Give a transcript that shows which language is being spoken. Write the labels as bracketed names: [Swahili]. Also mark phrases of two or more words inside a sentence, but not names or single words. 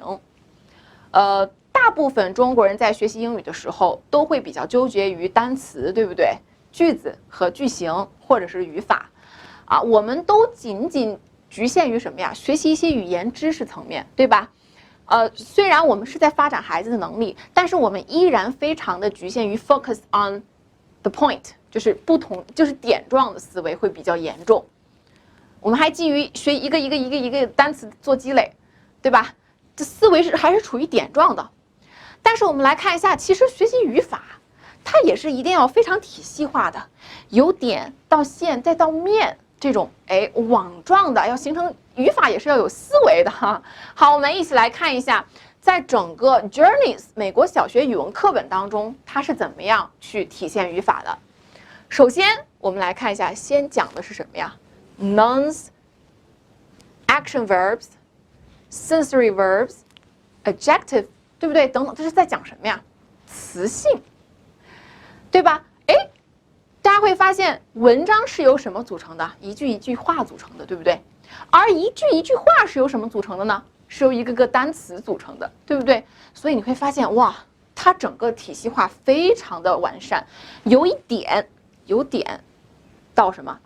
[Chinese] 大部分中国人在学习英语的时候都会比较纠结于单词，对不对？句子和句型或者是语法啊，我们都仅仅局限于什么呀？学习一些语言知识层面，对吧？虽然我们是在发展孩子的能力，但是我们依然非常的局限于 [English] focus on the point， [Chinese] 就是就是点状的思维会比较严重。我们还基于学一个单词做积累，对吧？这思维还是处于点状的。但是我们来看一下，其实学习语法，它也是一定要非常体系化的，由点到线再到面这种网状的，要形成语法也是要有思维的哈。好，我们一起来看一下，在整个 Journeys 美国小学语文课本当中，它是怎么样去体现语法的。首先，我们来看一下，先讲的是什么呀？ [English] Nouns, action verbs, sensory verbs, adjective， [Chinese] 对不对？等等，这是在讲什么呀？词性，对吧？大家会发现文章是由什么组成的？一句一句话组成的，对不对？而一句一句话是由什么组成的呢？是由一个个单词组成的，对不对？所以你会发现，哇，它整个体系化非常的完善，由点到什么？